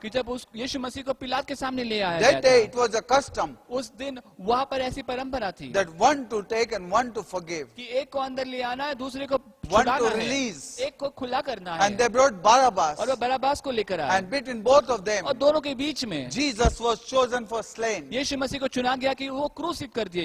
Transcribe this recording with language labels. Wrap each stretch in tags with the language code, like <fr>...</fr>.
<hi>कि जब उस यीशु मसीह को पिलात के सामने ले आया</hi> <en>that</en> <hi>गया</hi> <en>day</en> <hi>था,</hi> <en>it was a custom</en> <hi>उस दिन वहाँ पर ऐसी परंपरा थी</hi> <en>that one to take and one to forgive.</en> <hi>कि एक को अंदर ले आना है, दूसरे को</hi> <en>One</en> <hi>छुड़ाना</hi> <en>to</en> <hi>है,</hi> <en>release.</en> <hi>एक को खुला करना</hi> <en>And</en> <hi>है।</hi> <en>they brought Barabbas.</en> <hi>और वो बरअब्बास को लेकर आए</hi> <en>And between both of them,</en> <hi>और दोनों के बीच में</hi> <en>Jesus was chosen for slain.</en> <hi>यीशु मसीह को चुना गया कि वो क्रूसित कर दिए</hi>